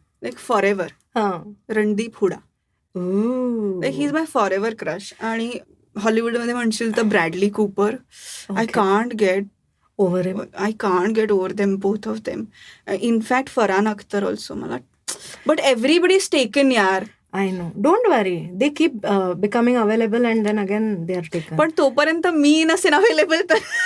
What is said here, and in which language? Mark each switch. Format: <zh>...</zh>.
<en>Like for ever. Randeep Hooda. He is my for ever crush.</en> <mr>आणि हॉलिवूडमध्ये म्हणशील तर</mr> <en>Bradley Cooper. I can't get over them, both of them. In fact Farhan Akhtar also. मला but everybody is taken यार. I know. Don't worry. They keep becoming available and then again they are taken.</en> <mr>पण तोपर्यंत मी नसेन available तर</mr>